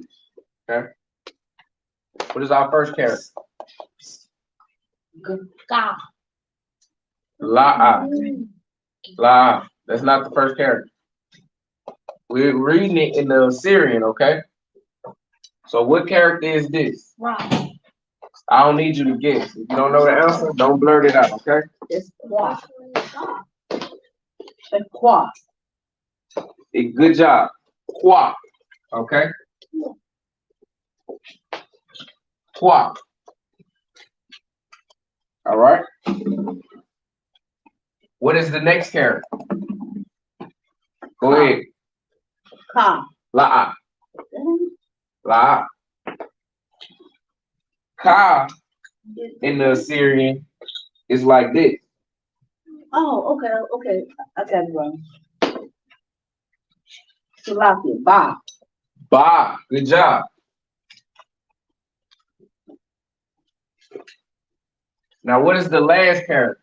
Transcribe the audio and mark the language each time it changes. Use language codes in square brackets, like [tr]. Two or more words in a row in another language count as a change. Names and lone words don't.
[en] Okay. What is our first character? Ga. La. La. That's not the first character. We're reading it in the Assyrian, okay? So what character is this? Right. I don't need you to guess. If you don't know the answer, don't blurt it out, okay? It's qua. And qua. Good job. Qua. Okay? Qua. All right? What is the next character? Go ahead. Ka. La. La. Ka in the Assyrian is like this. Oh, okay. I got it wrong. Salakia. Ba. Ba. Good job. Now, what is the last character?